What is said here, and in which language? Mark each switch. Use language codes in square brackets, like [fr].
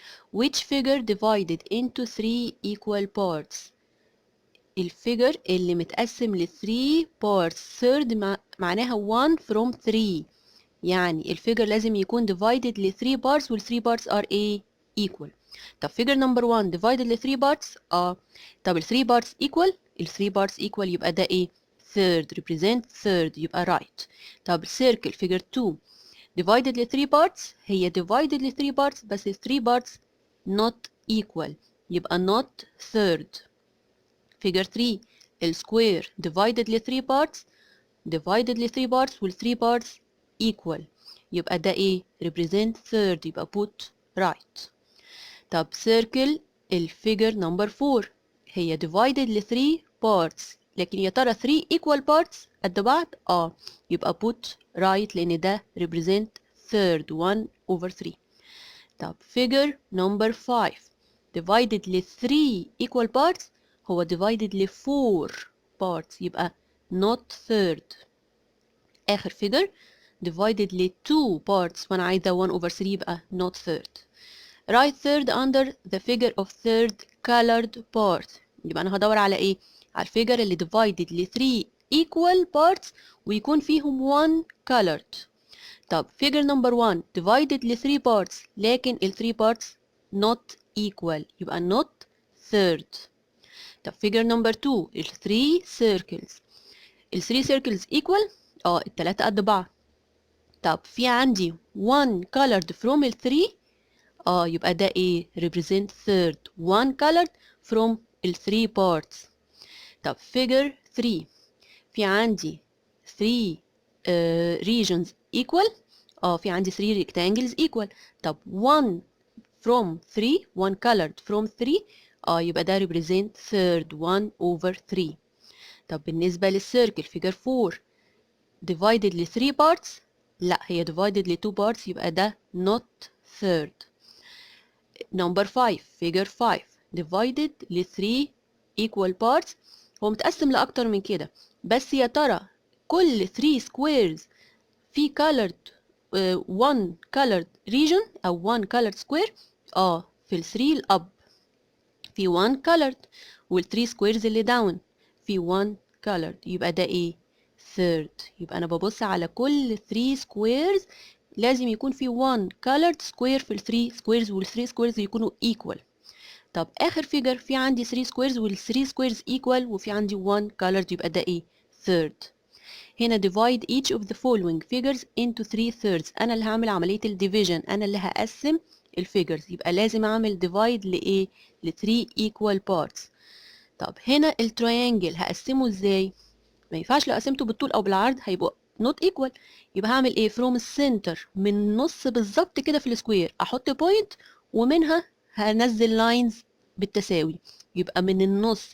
[en] Which figure divided into 3 equal parts? [ar] الفيجر اللي متقسم ل 3 parts. [en] third [ar] معناها [en] 1 from 3. [ar] يعني الفيجر لازم يكون [en] divided [ar] ل 3 parts وال [en] 3 parts are equal. طب figure number 1 divided ل 3 parts. طب ال 3 parts equal. ال 3 parts equal [ar] يبقى ده ايه؟ [en] third. represent third [ar] يبقى [en] right. طب circle figure 2 divided ل 3 parts. هي divided ل 3 parts بس ال 3 parts not equal [ar] يبقى [en] not third. figure 3 ال square divided ل 3 parts. divided ل 3 parts وال 3 parts equal [ar] يبقى ده ايه؟ [en] represent third يبقى put right. [ar] طب circle الفيجر نمبر 4 هي [en] divided ل 3 parts [ar] لكن يا ترى 3 equal parts قد بعض؟ يبقى [en] put right [ar] لأن ده represent third 1 over 3. [en] طب figure number 5 divided ل 3 equal parts هو divided ل 4 parts [ar] يبقى [en] not third. آخر figure divided ل 2 parts [ar] وأنا عايزة [en] 1 over 3 يبقى not third. Write third under the figure of third colored part. [ar] يبقى أنا هدور على إيه؟ على الفيجر اللي [en] divided ل 3 equal parts [ar] ويكون فيهم 1 colored. [en] طب figure number 1 divided ل 3 parts [ar] لكن [en] ال 3 parts not equal يبقى not third. طب figure number 2 ال 3 circles. [ar] ال 3 circles equal؟ التلاتة قد بعض. طب في عندي 1 colored from ال 3 يبقى ده ايه؟ [en] represent third 1 colored [ar] from ال 3 parts. [en] طب figure 3 [ar] في عندي [en] 3 regions equal. [ar] في عندي [en] 3 rectangles equal. طب 1 from 3 1 colored from 3 [ar] يبقى ده [en] represent third 1 over 3. [ar] طب بالنسبة للcircle figure 4 [en] divided ل 3 parts [ar] لا هي divided ل 2 parts يبقى ده [en] not third. [ar] number 5 figure 5 [en] divided ل 3 equal parts [ar] هو متقسم لأكتر من كده بس يا ترى كل 3 squares في colored 1 colored region أو 1 colored square في ال 3 الأب في 1 colored وال 3 squares اللي down في 1 colored يبقى ده ايه؟ third. يبقى أنا ببص على كل 3 squares لازم يكون في [en] 1 colored square [ar] في ال 3 squares وال 3 squares يكونوا equal. طب آخر figure في عندي [en] 3 squares [ar] وال 3 squares equal وفي عندي 1 colored يبقى ده ايه؟ third. هنا [en] divide each of the following figures into 3 thirds. [ar] أنا اللي هعمل عملية ال division أنا اللي هقسم الفيجرز يبقى لازم أعمل divide لإيه؟ ل [en] 3 equal parts. [ar] طب هنا التريانجل هقسمه إزاي؟ ما ينفعش لو قسمته بالطول أو بالعرض هيبقى [en] not equal. [ar] يبقى هعمل إيه؟ from السنتر من النص بالظبط كده في السكوير أحط بوينت ومنها هنزل لاينز بالتساوي يبقى من النص.